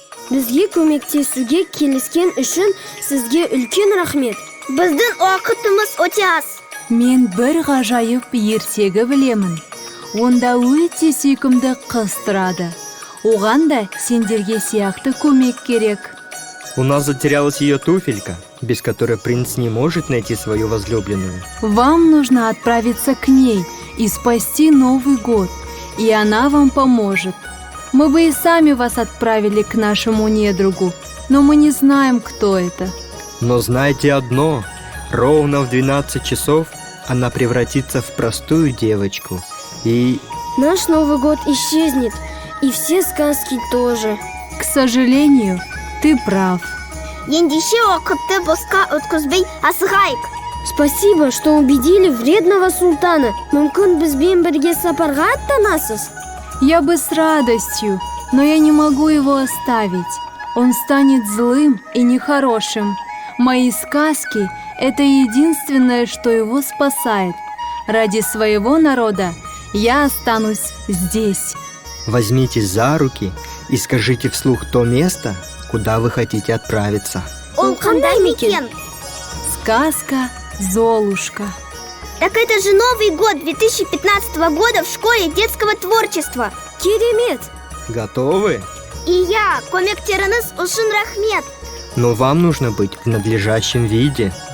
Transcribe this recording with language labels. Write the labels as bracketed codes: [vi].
[kk] Бізге көмектесуге келіскен үшін сізге үлкен рахмет. Біздің уақытымыз өте аз. Мен бір ғажайып ертегі білемін. Онда өте сүйкімді қыз тұрады. Оған да сендерге сияқты көмек керек. [ru] У нас затерялась ее туфелька, без которой принц не может найти свою возлюбленную. Вам нужно отправиться к ней и спасти Новый год, и она вам поможет. Мы бы и сами вас отправили к нашему недругу, но мы не знаем, кто это. Но знайте одно, ровно в 12 часов она превратится в простую девочку. И... Наш Новый год исчезнет, и все сказки тоже. К сожалению, ты прав. [kk] Ендеше уақытты босқа өткізбей асығайық. [ru] Спасибо, что убедили вредного султана. [kk] Мүмкін бізбен бірге сапарға аттанасыз? [ru] Я бы с радостью, но я не могу его оставить. Он станет злым и нехорошим. Мои сказки – это единственное, что его спасает. Ради своего народа я останусь здесь. Возьмитесь за руки и скажите вслух то место, куда вы хотите отправиться. [kk] Ол қандай мекен? [ru] Сказка «Золушка». Так это же Новый год 2015 года в школе детского творчества. [kk] Керемет! [ru] Готовы? И я, [kk] көмектеріңіз үшін рахмет. [ru] Но вам нужно быть в надлежащем виде.